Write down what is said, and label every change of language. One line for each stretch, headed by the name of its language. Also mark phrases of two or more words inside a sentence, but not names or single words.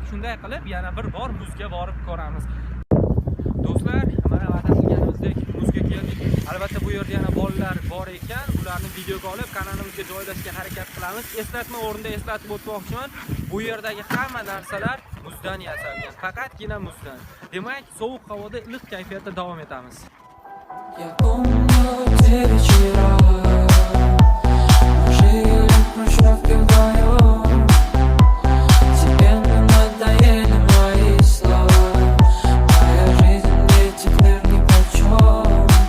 Uzbek: Shunday qilib yana bir bor muzga borib ko'ramiz. Do'stlar, mana va'da qilganimizdek muzga keldik. Albatta bu yerda yana bolalar bor ekan, ularni videoga olib kanalimizga joylashga harakat qilamiz. Eslatma o'rnida eslatib o'tmoqchiman. Bu yerdagi hamma narsalar muzdan yasalgan, faqatgina muzdan. Demak, sovuq havoda iliq kayfiyatda davom etamiz.
Russian: Я помню те вечера, мы жили в хрущевке вдвоем. Тебе не надоели мои слова, моя жизнь мне теперь нипочем.